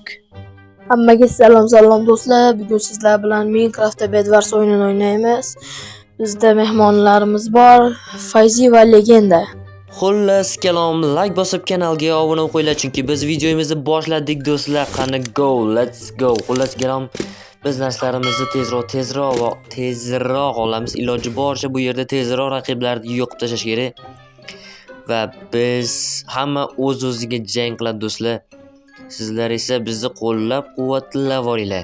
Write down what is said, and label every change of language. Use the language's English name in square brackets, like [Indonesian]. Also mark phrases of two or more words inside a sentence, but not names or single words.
[Uzbek] Hammaga salom do'stlar. Bugun sizlar bilan Minecraftda Bedwars o'yinini o'ynaymiz. Bizda mehmonlarimiz bor, Fayzi va Legenda. Xullas, kalom, like bosib kanalga obuna bo'lib qo'yinglar chunki biz videomizni boshladik do'stlar. [English] Qani go, let's go. [Uzbek] Xullas, kalom, biz narsalarimizni tezroq olamiz. Iloji boricha bu yerda tezroq raqiblarni yo'qib tashlash kerak. Va biz hamma o'z-o'ziga jang qiladi do'stlar. Sizlar esa bizni qo'llab-quvvatlab olinglar.